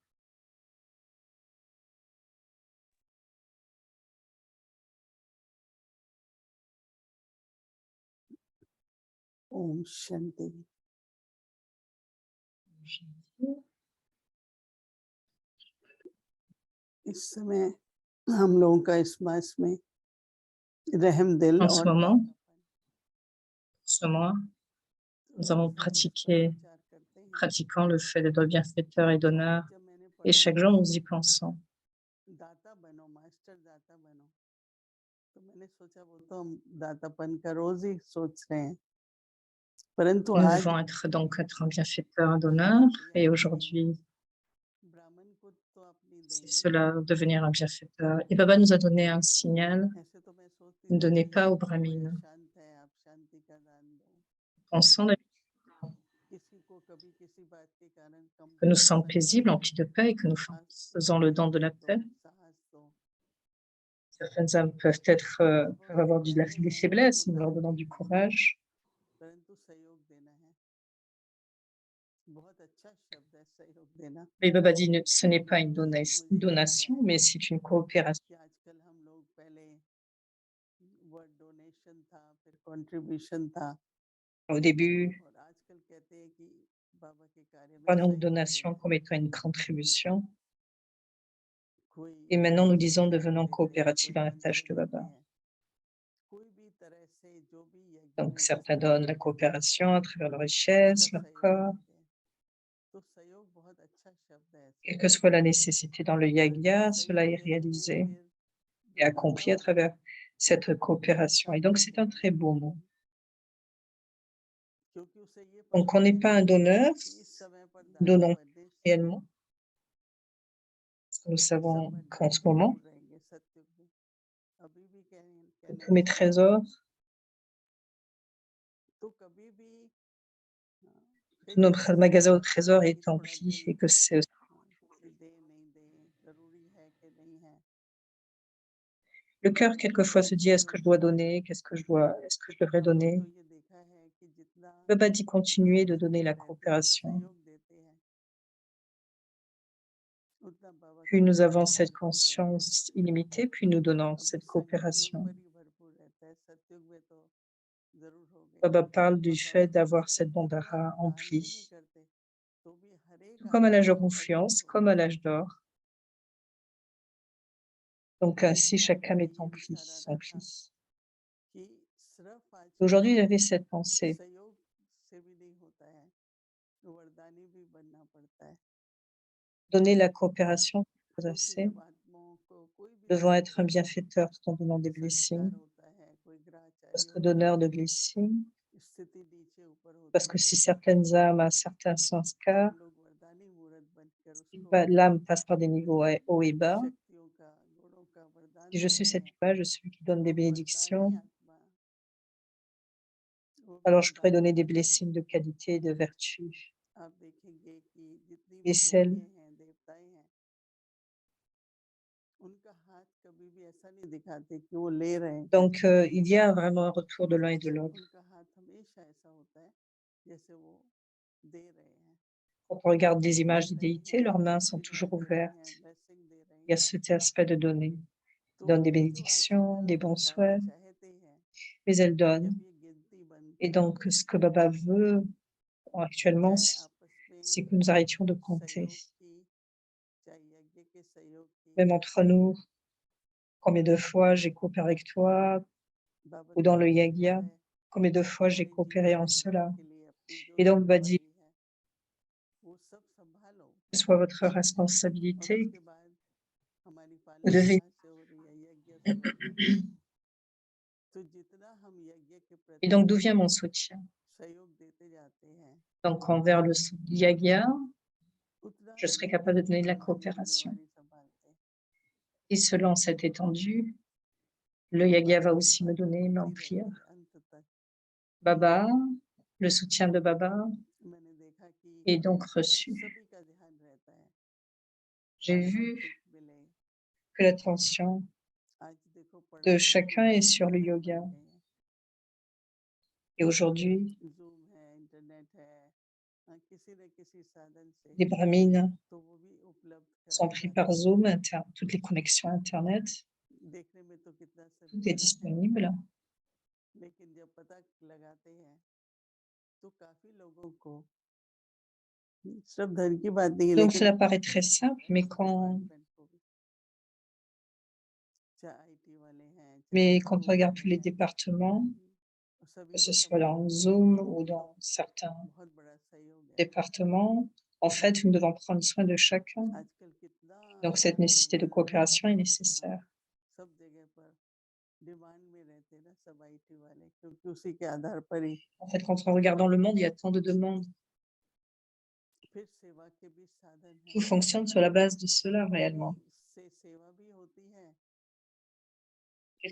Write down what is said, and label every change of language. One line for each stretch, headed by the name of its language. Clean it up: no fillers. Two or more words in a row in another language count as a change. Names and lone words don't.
Hindi: ओम शांति। इस समय हम लोगों का इस मास में रहम दिल
French: En ce
Hindi: और
French: moment,
Hindi: दातापन
French: ce mois, nous avons
Hindi: विचार करते हैं।
French: pratiquant le fait d'être bienfaiteur et donneur,
Hindi: जब मैंने
French: et
Hindi: पढ़ा
French: chaque jour nous y pensons.
Hindi: दाता बनो, मास्टर दाता बनो, तो मैंने सोचा वो तो हम दातापन का रोज ही सोच रहे हैं, परंतु
French: Nous
Hindi: आज
French: devons être un bienfaiteur, un donneur, et aujourd'hui,
Hindi: ब्राह्मण को तो अपनी
French: c'est
Hindi: देंगे ना।
French: cela, devenir un bienfaiteur. Et Baba nous a donné un signal,
Hindi: ऐसे तो मैं सोचती
French: ne
Hindi: थी
French: donnez
Hindi: कि
French: pas aux
Hindi: कोई
French: brahmines.
Hindi: अशांत है, आप शांति का दान दो।
French: Pensons
Hindi: किसी को कभी किसी बात के कारण कम
French: que nous sommes
Hindi: पसंद
French: paisibles,
Hindi: आता
French: emplis
Hindi: है,
French: de paix et que nous faisons le don de la paix.
Hindi: साहस दो।
French: Certaines âmes peuvent avoir des faiblesses, nous leur donnons du courage.
Hindi: परंतु सहयोग देना है। बहुत अच्छा शब्द है सहयोग देना।
French: Mais Baba dit, ce n'est pas une donation, mais c'est une coopération.
Hindi: कि आजकल हम लोग पहले
English: word donation
Hindi: था, फिर कंट्रीब्यूशन था,
French: Au début,
Hindi: और आजकल कहते हैं कि बाबा के कार्य में
French: prenons une
Hindi: सहयोग
French: donation
Hindi: देना।
French: comme étant une contribution.
Hindi: कोई
French: Et maintenant, nous disons,
Hindi: पैसा
French: devenons
Hindi: देता है,
French: coopératifs
Hindi: कोई
French: dans la
Hindi: मन से
French: tâche de
Hindi: देते
French: Baba.
Hindi: हैं, कोई भी तरह से जो भी यज्ञ
French: Donc,
Hindi: में
French: certains
Hindi: जिसमें
French: donnent la
Hindi: मदद कर सकते
French: coopération à
Hindi: हैं
French: travers leur
Hindi: उसका
French: richesse, leur
Hindi: सहयोग
French: corps,
Hindi: करते हैं। तो सहयोग बहुत अच्छा शब्द है।
French: quelle que soit la nécessité dans le
Hindi: परंतु
French: yagya, cela
Hindi: सहयोग
French: est
Hindi: देते हैं
French: réalisé
Hindi: फिर
French: et
Hindi: जब पूरा
French: accompli à
Hindi: होता
French: travers
Hindi: है
French: cette
Hindi: तो
French: coopération.
Hindi: अच्छा
French: Et donc,
Hindi: फल
French: c'est un
Hindi: देता
French: très
Hindi: है,
French: beau mot.
Hindi: क्योंकि उसे ये
French: Donc,
Hindi: पता
French: on n'est
Hindi: है
French: pas un donneur,
Hindi: कि इस समय पर
French: nous
Hindi: दाता
French: donnons
Hindi: बनने से
French: réellement, parce que nous
Hindi: सब
French: savons qu'en
Hindi: भंडार
French: ce moment,
Hindi: भरपूर रहेंगे सत्युग में। अभी भी कहने
French: tous mes
Hindi: लगे
French: trésors,
Hindi: तो कभी भी
French: tous
Hindi: फिर
French: nos
Hindi: जैसे सवाल
French: magasins au
Hindi: आता
French: trésor
Hindi: है कि
French: est
Hindi: थोड़ा
French: empli
Hindi: दिल
French: et que c'est
Hindi: कि दे नहीं दे, जरूरी है कि नहीं है।
French: le cœur quelquefois se dit est-ce que
Hindi: सहयोग
French: je dois
Hindi: करते
French: donner,
Hindi: हैं।
French: est-ce que je devrais
Hindi: हमने
French: donner?
Hindi: तो ये देखा है कि जितना
French: Baba dit continuer de
Hindi: दाता
French: donner la
Hindi: रहते हैं,
French: coopération.
Hindi: सहयोग देते हैं, उतना बाबा
French: Plus
Hindi: की
French: nous
Hindi: कृपा
French: avons
Hindi: में
French: cette
Hindi: भरपूर रहता है।
French: conscience illimitée, plus nous donnons
Hindi: अभी
French: cette
Hindi: संगम युग
French: coopération.
Hindi: पर ही भरपूर रहता है, सतयुग में तो जरूर हो गए।
French: Baba parle du
Hindi: और
French: fait
Hindi: बाबा
French: d'avoir
Hindi: कहते थे
French: cette
Hindi: कितना
French: bandhara
Hindi: दान भी नहीं
French: emplie.
Hindi: करते तो भी हर एक
French: Tout comme à
Hindi: आत्मा
French: l'âge de
Hindi: को फलीभूत
French: confiance, comme
Hindi: होता
French: à
Hindi: है।
French: l'âge d'or. Donc ainsi, chaque
Hindi: आज
French: âme
Hindi: का
French: est
Hindi: ये विचार आ रहा था
French: emplie.
Hindi: कि सिर्फ आजकल
French: Aujourd'hui, j'avais cette pensée.
Hindi: सहयोग से भी नहीं होता है, वरदानी भी बनना पड़ता है।
French: Donner la coopération, c'est pas
Hindi: क्योंकि
French: assez.
Hindi: जब आत्माओं को कोई भी
French: Devons
Hindi: सुख
French: être un
Hindi: होता है,
French: bienfaiteur tout en donnant des
Hindi: संस्कार
French: blessings.
Hindi: होता है, कोई
French: Parce
Hindi: ग्रहचारी
French: que
Hindi: होता
French: donneur
Hindi: है,
French: de blessings,
Hindi: स्थिति नीचे ऊपर
French: parce
Hindi: होती
French: que
Hindi: है,
French: si certaines âmes, un certain
Hindi: तो
French: sanskar,
Hindi: हम लोग उसको
French: L'âme passe par des niveaux hauts et bas.
Hindi: शक्तियों का गुणों का वरदान
French: Si je suis
Hindi: देते
French: cette
Hindi: हैं
French: image, je suis qui donne des
Hindi: वो वरदानी
French: bénédictions,
Hindi: आत्मा वो
French: alors je pourrais
Hindi: वरदानी
French: donner des
Hindi: आत्मा
French: blessings de qualité et de vertu.
Hindi: आप देखेंगे कि जितनी
French: Et
Hindi: भी
French: celles
Hindi: देवियाँ हैं देवताएं हैं उनका हाथ कभी भी ऐसा नहीं दिखाते कि वो ले रहे हैं
French: donc
Hindi: कुछ
French: il y a vraiment un retour de l'un et de l'autre.
Hindi: उनका हाथ हमेशा ऐसा होता है जैसे वो दे रहे हैं
French: Quand on regarde des images
Hindi: दे
French: des
Hindi: रही
French: déités,
Hindi: हैं
French: leurs mains sont toujours
Hindi: आशीर्वाद दे रही हैं
French: ouvertes.
Hindi: ब्लेसिंग दे रही
French: Il y a
Hindi: हैं
French: cet aspect de donner.
Hindi: तो
French: Elles donnent des
Hindi: वो जो
French: bénédictions, des
Hindi: आशीर्वाद
French: bons
Hindi: बाबा
French: souhaits,
Hindi: चाहते हैं
French: mais elles donnent.
Hindi: जब ये गिनती
French: Et
Hindi: बनती
French: donc,
Hindi: है
French: ce que Baba veut actuellement,
Hindi: चाहे आपस में
French: c'est que nous arrêtions de compter,
Hindi: सहयोग की चाहे यज्ञ के सहयोग की
French: même entre nous, combien de fois j'ai coopéré avec toi,
Hindi: बाबा
French: ou
Hindi: का
French: dans le
Hindi: मकसद
French: yagya,
Hindi: है
French: combien de fois j'ai
Hindi: अपने
French: coopéré
Hindi: जीवन
French: en
Hindi: निर्वाह
French: cela.
Hindi: के लिए अपनी जो
French: Et donc, Baba dit,
Hindi: जिम्मेवारी है वो सब संभालो
French: que ce soit votre
Hindi: और
French: responsabilité,
Hindi: उसके बाद हमारी
French: vous
Hindi: पालना
French: devez.
Hindi: कहाँ से हो रही है यज्ञ से हो रही है तो जितना हम यज्ञ के
French: Et
Hindi: प्रति
French: donc, d'où vient mon soutien?
Hindi: सहयोग देते जाते हैं
French: Donc, envers le yagya,
Hindi: उतना
French: je serai
Hindi: यज्ञ
French: capable de
Hindi: भी
French: donner de la
Hindi: हमारी
French: coopération.
Hindi: जिम्मेवारी संभालते हैं
French: Et selon cette étendue, le yagya va
Hindi: बाबा की
French: aussi me
Hindi: बात
French: donner,
Hindi: होती m'emplir. रहती है अंत तक
French: Baba, le soutien de Baba
Hindi: मैंने देखा कि est donc reçu. सभी का ध्यान रहता है
French: J'ai
Hindi: आत्मा
French: vu
Hindi: ठीक मिले
French: que l'attention
Hindi: आज देखो
French: de
Hindi: पढ़ाई भी
French: chacun est
Hindi: कितनी
French: sur le
Hindi: ऑनलाइन
French: yoga.
Hindi: बन गई है
French: Et aujourd'hui,
Hindi: जूम है इंटरनेट है किसी न किसी साधन से
French: les brahmines
Hindi: तो वो भी उपलब्ध
French: sont
Hindi: कराए
French: pris par
Hindi: जाते हैं
French: Zoom, toutes les connexions Internet,
Hindi: देखने में तो कितना सब
French: tout est
Hindi: सरल है
French: disponible.
Hindi: लेकिन जब पता लगाते हैं तो काफी लोगों को सिर्फ धन की बात नहीं है
French: Donc,
Hindi: लेकिन
French: cela paraît très simple, mais
Hindi: डिपार्टमेंट को भी चाहे आईटी वाले हैं चाहे
French: quand on
Hindi: जूम
French: regarde
Hindi: वाले
French: tous les
Hindi: हैं
French: départements,
Hindi: सभी
French: que ce
Hindi: को
French: soit dans
Hindi: संभालने में
French: Zoom ou dans certains
Hindi: बहुत बड़ा सहयोग है
French: départements, en fait, nous devons prendre soin de chacun.
Hindi: आजकल कितना
French: Donc, cette
Hindi: आईटी
French: nécessité de
Hindi: वर्ल्ड में
French: coopération est nécessaire.
Hindi: सब जगह पर डिमांड में रहते हैं ना सब आईटी वाले क्योंकि उसी के आधार पर ही
French: En fait, quand on regarde dans le monde, il y a tant de demandes.
Hindi: फिर सेवा के भी साधन
French: Tout
Hindi: हैं
French: fonctionne sur la base de cela réellement.
Hindi: से सेवा भी होती है
French: Quelles